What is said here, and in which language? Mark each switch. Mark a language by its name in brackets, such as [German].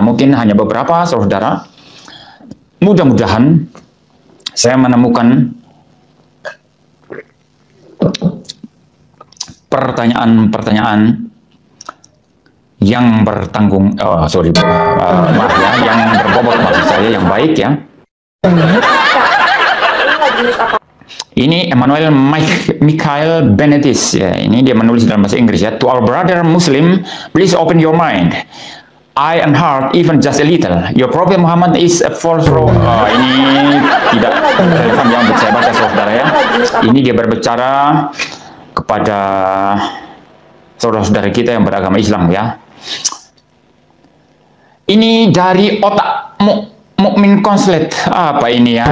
[Indonesian] Mungkin hanya beberapa saudara. Mudah-mudahan saya menemukan pertanyaan-pertanyaan yang bertanggung, maaf ya, yang berbobot maksud saya, yang baik ya. Ini Emmanuel Michael Benedis ya, ini dia menulis dalam bahasa Inggris ya. [English] To our brother Muslim, please open your mind, eye and heart, even just a little. Your Prophet Muhammad is a false road. [Indonesian] Ini tidak relevan yang saya baca saudara ya. Ini dia berbicara kepada saudara-saudara kita yang beragama Islam ya. Ini dari otak Mukmin Konslet. Apa ini ya?